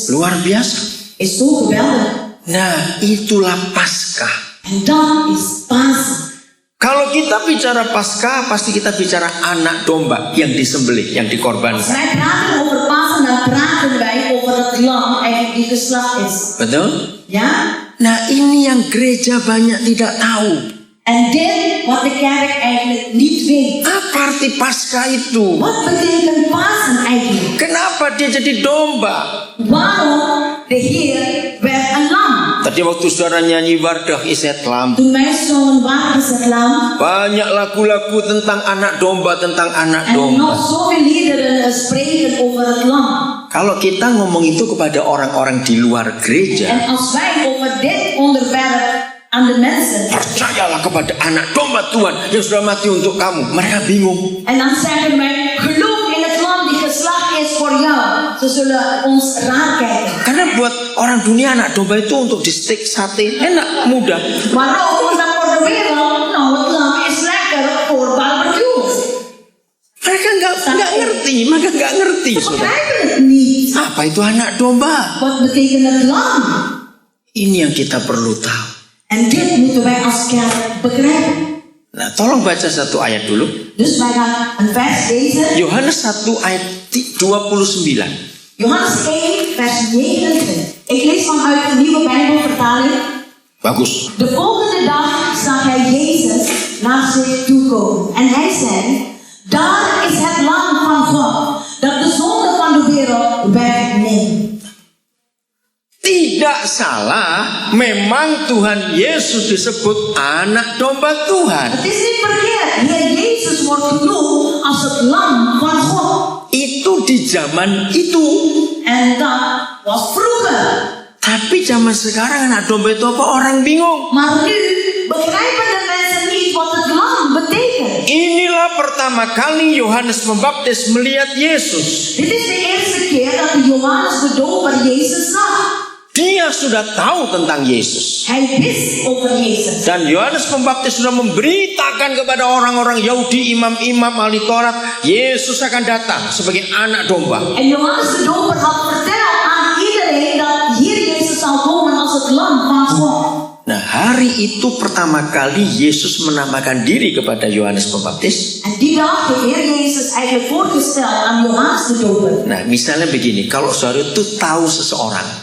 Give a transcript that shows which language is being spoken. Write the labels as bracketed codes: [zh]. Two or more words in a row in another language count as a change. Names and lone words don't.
[id] Luar biasa. [nl] Is zo geweldig. [id] Nah, itulah Paskah. [nl] En dat is Pasen. [id] Kalau kita bicara Paskah, pasti kita bicara anak domba yang disembelih, yang [nl] Als [id] dikorbankan. [nl] wij praten over Pasen, dan praten wij over het lam eigenlijk die geslacht is. [id] Betul? [nl] Ja? [id] Nah, ini yang gereja banyak tidak tahu. [nl] En dit wat de kerk eigenlijk niet weet. [id] Apa arti Paskah itu? [nl] Wat betekent Pasen eigenlijk? [id] Kenapa dia jadi domba? [nl] Waarom de Heer werd een lam? [id] Tadi waktu saudara nyanyi Wardah Iset Lam, [nl] Toen wij zongen waar is het lam? [id] banyak lagu-lagu tentang anak domba, tentang anak [nl] En nog [id] domba. [nl] zoveel liederen spreken over het lam. [id] Kalau kita ngomong itu kepada orang-orang di luar gereja, [nl] En als wij over dit onderwerp aan de mensen, [id] percayalah kepada anak domba Tuhan yang sudah mati untuk kamu. Mereka bingung. [nl] en dan zeggen wij, geloof in het lam die geslacht is voor jou. Ze zullen ons raar kijken. [id] Karena buat orang dunia anak domba itu untuk di steak sate enak, mudah. [nl] Waarom? Omdat voor de wereld, nou het lam is lekker voor barbecue. [id] Mereka nggak ngerti, mereka nggak ngerti. [nl] Ze [id] Saudara. [nl] begrijpen het niet. [id] Apa itu anak domba? [nl] Wat betekent het lam? [id] Ini yang kita perlu tahu. [nl] En dit moeten wij als kerk begrijpen. [id] Nah, tolong baca satu ayat dulu. [nl] Dus wij gaan een vers lezen. [id] Yohanes 1 ayat 29. [nl] Johannes 1 vers 29. Ik lees vanuit de nieuwe Bijbelvertaling. [id] Bagus. [nl] De volgende dag zag hij Jezus naar zich toe komen. En hij zei, daar is het lam van God, dat de zonde van de wereld wegneemt. [id] Tidak salah, memang Tuhan Yesus disebut anak domba Tuhan. [nl] Het is niet verkeerd. Heer Jezus wordt genoemd als het lam van God. [id] Itu di zaman itu. [nl] En dat was vroeger. [id] Tapi zaman sekarang anak domba itu apa? Orang bingung. [nl] Maar nu begrijpen de mensen niet wat het lam betekent. [id] Inilah pertama kali Yohanes Pembaptis melihat Yesus. [nl] Dit is de eerste keer dat Johannes de doper Jezus zag. [id] Dia sudah tahu tentang Yesus. [nl] Hij wist over Jezus. [id] Dan Yohanes Pembaptis sudah memberitakan kepada orang-orang Yahudi, imam-imam ahli Taurat, Yesus akan datang sebagai anak domba. [nl] En Johannes de Doper had verteld aan iedereen dat hier Jezus zou komen als het lam van God. [id] Nah, hari itu pertama kali Yesus menamakan diri kepada Yohanes Pembaptis. [nl] En die dag heeft Heer Jezus eigenlijk voorgesteld aan Johannes de Doper. [id] Nah, misalnya begini, kalau saudara itu tahu seseorang,